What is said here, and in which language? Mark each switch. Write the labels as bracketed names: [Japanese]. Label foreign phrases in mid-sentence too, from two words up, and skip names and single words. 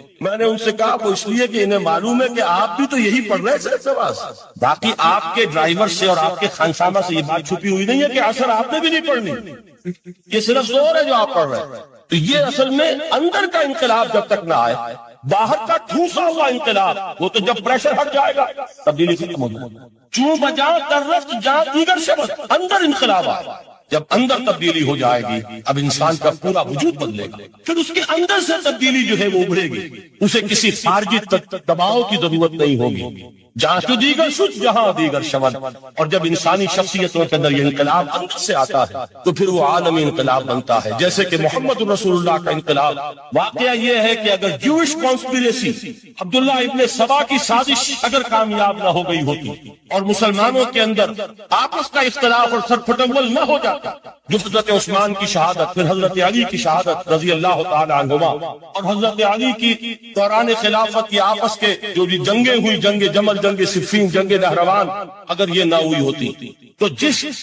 [Urdu] میں نے ان سے کہا وہ اس لیے کہ انہیں معلوم ہے کہ آپ بھی تو یہی پڑھ رہے ہیں صرف نماز، باقی آپ کے ڈرائیور سے اور آپ کے خانسامہ سے یہ بات چھپی ہوئی نہیں ہے کہ اثر آپ نے بھی نہیں پڑھنی، یہ صرف زور ہے جو آپ پڑھ رہے ہیں۔ تو یہ اصل میں اندر کا انقلاب جب تک نہ آئے، باہر کا ٹھوسا ہوا انقلاب، وہ تو جب پریشر ہٹ جائے گا تبدیلی ختم ہو جائے گا۔ [Persian] چون بجاں در رفت جہاں دیگر شبد، [Urdu] اندر انقلاب آئے۔ جب اندر تبدیلی ہو جائے گی اب انسان کا پورا وجود بدلے گا، پھر اس کے اندر سے تبدیلی جو ہے وہ ابھرے گی، اسے کسی خارجی دباؤ کی ضرورت نہیں ہوگی۔ [Persian] جہاں تو دیگر شد جہاں دیگر شود، [Urdu] اور جب انسانی شخصیتوں کے اندر یہ انقلاب اندر سے آتا ہے تو پھر وہ عالمی انقلاب بنتا ہے، جیسے کہ محمد رسول اللہ کا انقلاب۔ واقعہ یہ ہے کہ اگر [English] Jewish conspiracy, [Urdu] عبداللہ ابن سبا کی سازش اگر کامیاب نہ ہو گئی ہوتی اور مسلمانوں کے اندر آپس کا اختلاف اور سر پھٹمل نہ ہو جاتا، جو حضرت عثمان کی شہادت، پھر حضرت علی کی شہادت [Arabic] رضی اللہ تعالی عنہما، [Urdu] اور حضرت علی کی دوران خلافت کی آپس کے جو بھی جنگیں ہوئی، جنگ جمل، جنگ صفین، جنگ نہروان، اگر یہ نہ ہوئی ہوتی تو جس